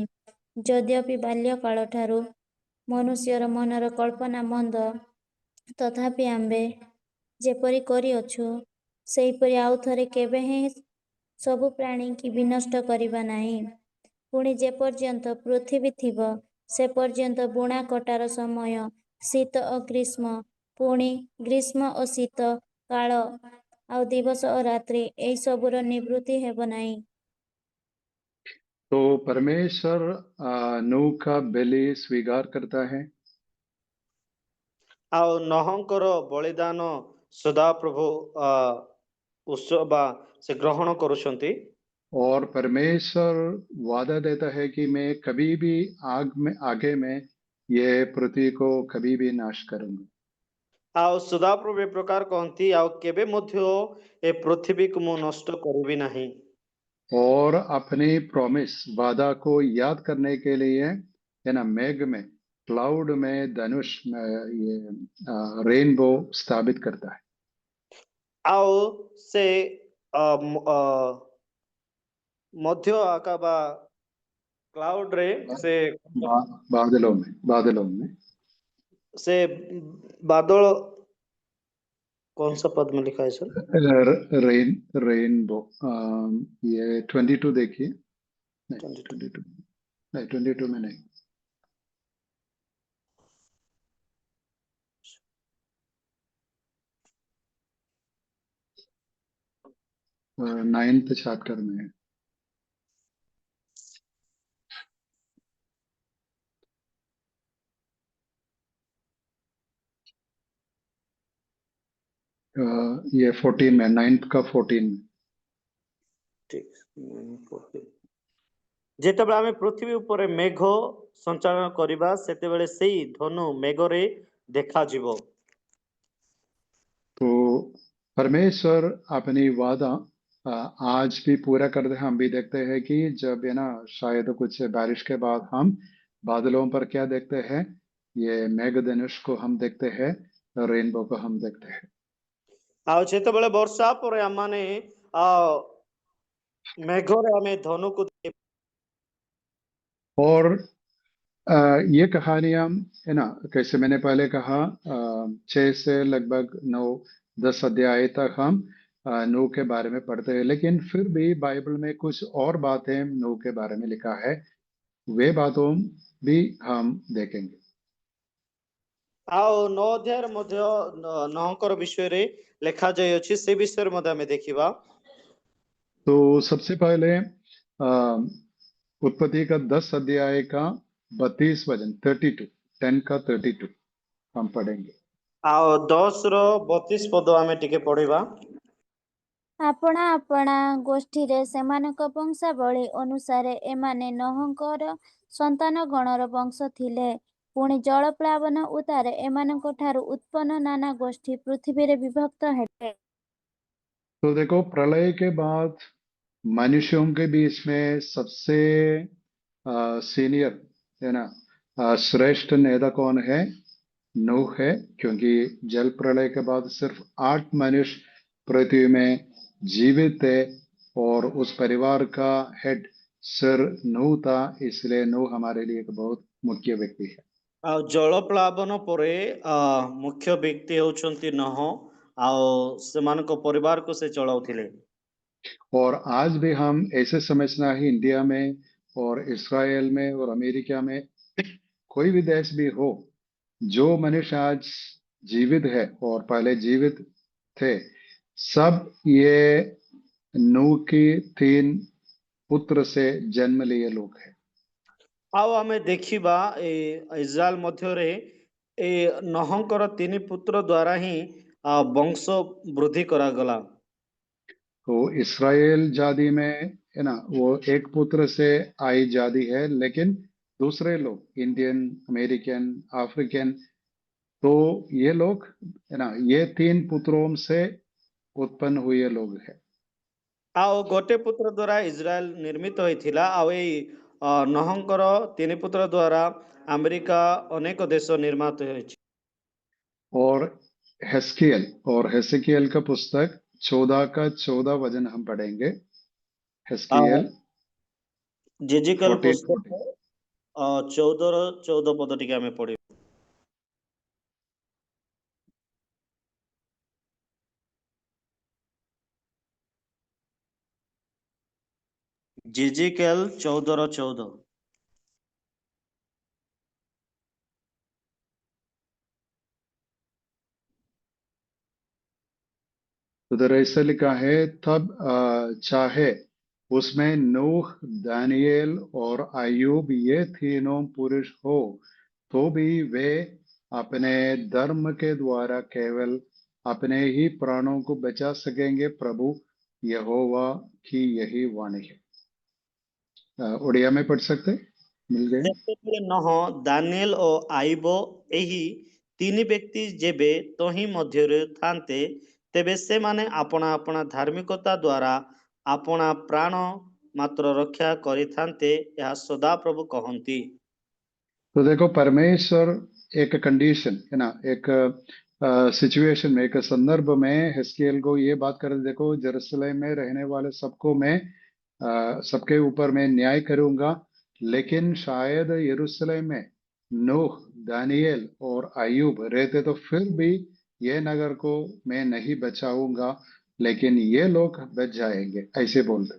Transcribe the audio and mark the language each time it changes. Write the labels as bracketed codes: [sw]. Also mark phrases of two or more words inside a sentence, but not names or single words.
[or] ଯଦ୍ୟପି ବାଲ୍ୟକାଳଠାରୁ ମନୁଷ୍ୟର ମନର କଳ୍ପନା ମନ୍ଦ, ତଥାପି ଆମ୍ଭେ ଯେପରି କରିଅଛୁ ସେହିପରି ଆଉ ଥରେ କେବେ ହେଁ ସବୁ ପ୍ରାଣୀଙ୍କି ବିନଷ୍ଟ କରିବା ନାହିଁ। ପୁଣି ଯେପର୍ଯ୍ୟନ୍ତ ପୃଥିବୀ ଥିବ ସେ ପର୍ଯ୍ୟନ୍ତ ବୁଣା କଟାର ସମୟ, ଶୀତ ଓ ଗ୍ରୀଷ୍ମ, ପୁଣି ଗ୍ରୀଷ୍ମ ଓ ଶୀତ କାଳ, ଆଉ ଦିବସ ଓ ରାତ୍ରି ଏହି ସବୁର ନିବୃତ୍ତି ହେବ ନାହିଁ। [hi] तो परमेश्वर नूह का बलि स्वीकार करता है [or] ଆଉ ନହଙ୍କର ବଳିଦାନ ସଦାପ୍ରଭୁ ବା ସେ ଗ୍ରହଣ କରୁଛନ୍ତି। [hi] और परमेश्वर वादा देता है कि मैं कभी भी आगे में ये पृथ्वी को कभी भी नाश करूंगा। [or] ଆଉ ସଦାପ୍ରଭୁ ଏ ପ୍ରକାର କହନ୍ତି, ଆଉ କେବେ ମଧ୍ୟ ଏ ପୃଥିବୀକୁ ମୁଁ ନଷ୍ଟ କରିବି ନାହିଁ। [hi] और अपनी प्रॉमिस, वादा को याद करने के लिए है ना, मेघ में, क्लाउड में, धनुष में ये रेनबो स्थापित करता है। [or] ଆଉ ସେ ମଧ୍ୟ ଆକା ବା କ୍ଲାଉଡ ରେ ସେ [hi] बादलों में से बादल, कौन सा पद में लिखा है सर? रेनबो। ये 22 देखिए, नहीं 22 नहीं 22 में नहीं, 9th चैप्टर में है। ये 14 में, 9th का 14 में। [or] ଯେତେବେଳେ ଆମେ ପୃଥିବୀ ଉପରେ ମେଘ ସଞ୍ଚାଳନ କରିବା ସେତେବେଳେ ସେଇ ଧନୁ ମେଘରେ ଦେଖାଯିବ। [hi] तो परमेश्वर अपनी वादा आज भी पूरा करते हैं। हम भी देखते हैं कि जब है ना, शायद कुछ बारिश के बाद हम बादलों पर क्या देखते हैं, ये मेघधनुष को हम देखते हैं, रेनबो को हम देखते हैं। [or] ଆଉ ଯେତେବେଳେ ବର୍ଷା ପରେ ଆମମାନେ ମେଘରେ ଆମେ ଧନୁକୁ [hi] और ये कहानियां है ना, कैसे मैंने पहले कहा, 6 से लगभग 9-10 अध्याय तक हम नूह के बारे में पढ़ते हैं, लेकिन फिर भी बाइबल में कुछ और बातें नूह के बारे में लिखा है, वे बातों भी हम देखेंगे। [or] ଆଉ 9 ଅଧ୍ୟାୟରେ ମଧ୍ୟ ନହଙ୍କର ବିଷୟରେ ଲେଖାଯାଇଅଛି, ସେ ବିଷୟରେ ମଧ୍ୟ ଆମେ ଦେଖିବା। [hi] तो सबसे पहले उत्पत्ति का 10 अध्याय का 32 वचन, 32, 10 का 32 हम पढ़ेंगे। [or] ଆଉ 10 ର 32 ପଦ ଆମେ ଟିକେ ପଢିବା। ଆପଣା ଆପଣା ଗୋଷ୍ଠୀରେ ସେମାନଙ୍କ ବଂଶାବଳୀ ଅନୁସାରେ ଏମାନେ ନୋହଙ୍କର ସନ୍ତାନ ଗଣର ବଂଶ ଥିଲେ। ପୁଣି ଜଳପ୍ଳାବନ ଉତ୍ତାରେ ଏମାନଙ୍କ ଠାରୁ ଉତ୍ପନ୍ନ नाना ଗୋଷ୍ଠୀ ପୃଥିବୀରେ ବିଭକ୍ତ ହେଲେ। [hi] तो देखो, प्रलय के बाद मनुष्यों के बीच में सबसे सीनियर है ना, श्रेष्ठ नेता कौन है? नूह है, क्योंकि जल प्रलय के बाद सिर्फ 8 मनुष्य पृथ्वी में जीवित थे और उस परिवार का हेड सर नूह था, इसलिए नूह हमारे लिए एक बहुत मुख्य व्यक्ति है। [or] ଆଉ ଜଳ ପ୍ଳାବନ ପରେ ମୁଖ୍ୟ ବ୍ୟକ୍ତି ହେଉଛନ୍ତି ନହ ଆଉ ସେମାନଙ୍କ ପରିବାରକୁ ସେ ଚଳାଉଥିଲେ। [hi] और आज भी हम ऐसे समझना है, इंडिया में और इसराइल में और अमेरिका में कोई भी देश भी हो, जो मनुष्य आज जीवित है और पहले जीवित थे, सब ये नूह की 3 पुत्र से जन्म लिए लोग हैं। [or] ଆଉ ଆମେ ଦେଖିବା ଏ ଇସ୍ରାଏଲ ମଧ୍ୟରେ ଏ ନହଙ୍କର 3 ପୁତ୍ର ଦ୍ୱାରା ହିଁ ବଂଶ ବୃଦ୍ଧି କରାଗଲା। [hi] तो इसराइल जाति में है ना, वो एक पुत्र से आई जाति है, लेकिन दूसरे लोग इंडियन, अमेरिकन, अफ्रीकन, तो ये लोग है ना, ये 3 पुत्रों से उत्पन्न हुए लोग हैं। [or] ଆଉ ଗୋଟେ ପୁତ୍ର ଦ୍ୱାରା ଇସ୍ରାଏଲ ନିର୍ମିତ ହୋଇଥିଲା ଆଉ ଏଇ ନହଙ୍କର 3 ପୁତ୍ର ଦ୍ୱାରା ଆମେରିକା ଅନେକ ଦେଶ ନିର୍ମିତ ହୋଇଛି। [hi] और हेस्कियल का पुस्तक 14 का 14 वचन हम पढ़ेंगे। [or] ଆଉ हेस्कियल ଜେଜିକାଲ 14:14। ପୁସ୍ତକ 14 ର 14 ପଦ ଟିକେ ଆମେ ପଢିବା। ଜେଜିକାଲ 14 ର 14। [hi] उधर ऐसा लिखा है, तब चाहे उसमें नूह, दानिయేल और अय्यूब ये तीनों पुरुष हो, तो भी वे अपने धर्म के द्वारा केवल अपने ही प्राणों को बचा सकेंगे। प्रभु यहोवा की यही वाणी है। उड़िया में पढ़ सकते, मिल गए। [or] ଯେତେବେଳେ ନହ ଦାନିଏଲ ଓ ଆଇବ ଏହି 3 ବ୍ୟକ୍ତି ଯେବେ ତହିଁ ମଧ୍ୟରେ ଥାନ୍ତେ, ତେବେ ସେମାନେ ଆପଣା ଆପଣା ଧାର୍ମିକତା ଦ୍ୱାରା ଆପଣା ପ୍ରାଣ ମାତ୍ର ରକ୍ଷା କରିଥାନ୍ତେ, ଏହା ସଦାପ୍ରଭୁ କହନ୍ତି। [hi] तो देखो, परमेश्वर एक कंडीशन है ना, एक सिचुएशन में, एक संदर्भ में हिस्कियल को ये बात कर, देखो जेरूशलेम में रहने वाले सबको मैं सबके ऊपर मैं न्याय करूंगा, लेकिन शायद यरूशलेम में नूह, दानिయేल और अय्यूब रहते तो फिर भी ये नगर को मैं नहीं बचाऊंगा, लेकिन ये लोग बच जाएंगे, ऐसे बोल रहे।